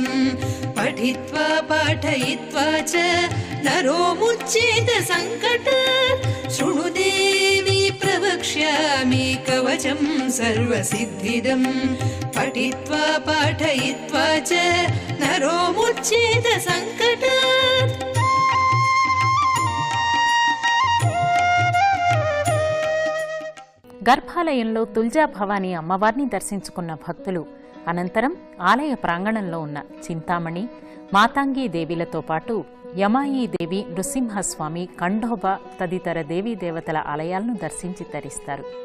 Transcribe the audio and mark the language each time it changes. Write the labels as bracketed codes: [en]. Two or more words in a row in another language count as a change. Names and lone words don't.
[sa] पठित्वा पाठयित्वा च नरो मुच्येत संकट. शृणु देवी प्रवक्ष्यामि कवचं सर्वसिद्धिदं पठित्वा पाठयित्वा च नरो मुच्येत संकट. [te] గర్భాలయంలో తుల్జా భవానీ అమ్మవారిని దర్శించుకున్న భక్తులు అనంతరం ఆలయ ప్రాంగణంలో ఉన్న చింతామణి, మాతాంగీ దేవిలతో పాటు యమాయీ దేవి, నృసింహస్వామి, ఖండోబా తదితర దేవీ దేవతల ఆలయాలను దర్శించి తరిస్తారు.